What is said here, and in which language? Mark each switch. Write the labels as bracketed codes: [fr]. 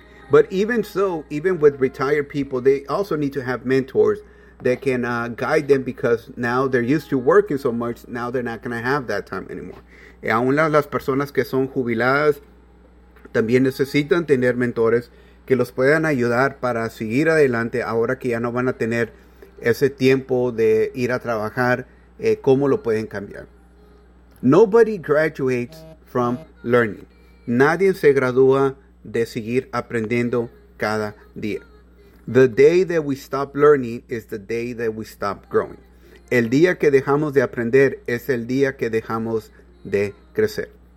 [en] But even so, even with retired people, they also need to have mentors that can guide them because now they're used to working so much, now they're not going to have that time anymore. [es] Y aún las personas que son jubiladas también necesitan tener mentores que los puedan ayudar para seguir adelante ahora que ya no van a tener ese tiempo de ir a trabajar, ¿cómo lo pueden cambiar? [en] Nobody graduates from learning. [es] Nadie se gradúa de seguir aprendiendo cada día. [en] The day that we stop learning is the day that we stop growing. [es] El día que dejamos de aprender es el día que dejamos de crecer.